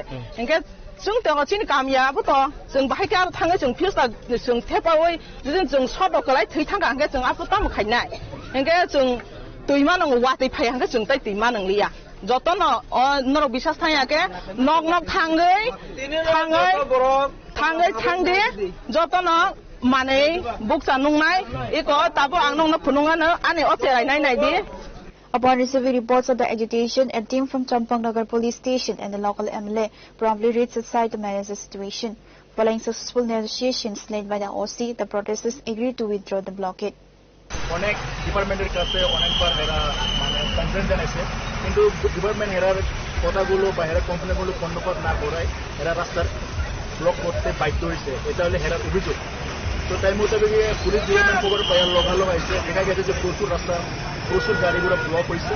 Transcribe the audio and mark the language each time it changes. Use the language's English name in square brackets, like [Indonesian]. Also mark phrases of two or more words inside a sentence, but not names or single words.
[Kok Borok] हंके जों तो चिनि गामियाबो तो जों बाहाय आरो थाङै जों फिउसता जों थेपावै जों सदकलाय थै थांगा हंके जों आफु ताम खायनाय हंके जों तुयमा नंगौ वादै फाय हंके जों ताय तुयमा नंलिया जतन नर बिसास थायाके नक नक थांदे जतन माने बुकसा नंनाय एको ताबो आं नंनो फुनुङानो आने अचेरायनाय नायदि. [English] Upon receiving reports of the agitation, a team from Champang Nagar Police Station and the local MLA promptly reached the site to manage the situation. Following successful negotiations led by the OC, the protesters agreed to withdraw the blockade. [Bangla] অনেক ডিপার্টমেন্টের কাছে অনেকবার এরা মানে কমপ্লেন জানাইছে, কিন্তু ডিপার্টমেন্ট এরার কথাগুলো বা এরা কমপ্লেনগুলো কর্ণপাত না করায় এরা রাস্তার ব্লক করতে বাধ্য হয়েছে। এটা হলে এরার অভিযোগ। তো তাই মোতাবেক পুলিশ ডিপার্টমেন্ট খবর পাওয়ার লগালগ আইছে, দেখা গেছে যে প্রচুর রাস্তা প্রচুর গাড়িগুলো ব্লক হয়েছে।